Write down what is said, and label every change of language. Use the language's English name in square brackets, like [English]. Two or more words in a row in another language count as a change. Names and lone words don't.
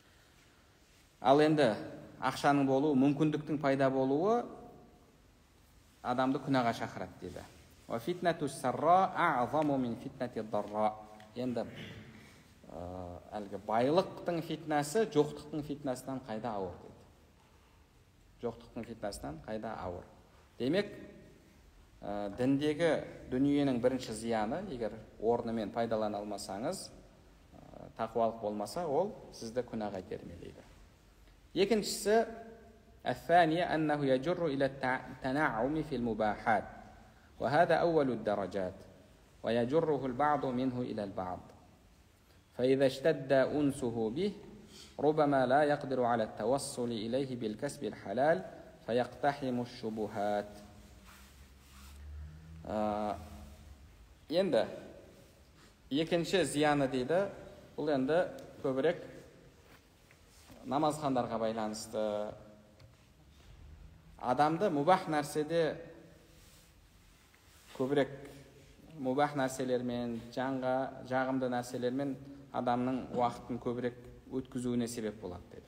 [Kazakh] Ал енді ақшаның болуы, мүмкіндіктің пайда болуы адамды күнәға шақырады дейді. [Arabic] وفتنة السراء أعظم من فتنة الضراء. [Kazakh] Енді әлгі байлықтың фитнасы жоқтықтың фитнасынан қайда ауыр дейді. Жоқтықтың фитнасынан қайда ауыр. Демек, діндегі дүниенің бірінші зияны, егер орнымен пайдалана алмасаңыз, тақуалық болмаса, ол сізді күнәға итермелейді. Екіншісі, [Arabic] الثانية أنه يجر إلى التنعم في المباحات وهذا أول الدرجات ويجره البعض منه إلى البعض فإذا اشتد أنسه به ربما لا يقدر على التوصل إليه بالكسب الحلال فيقتحم الشبهات. [Kazakh] Енді екінші зияны дейді, бұл енді көбірек намазхандарға байланысты. Адамды мубах нәрседе көбірек мубах нәрселермен, жанға жағымды нәрселермен адамның уақытын көбірек өткізуіне себеп болады дейді.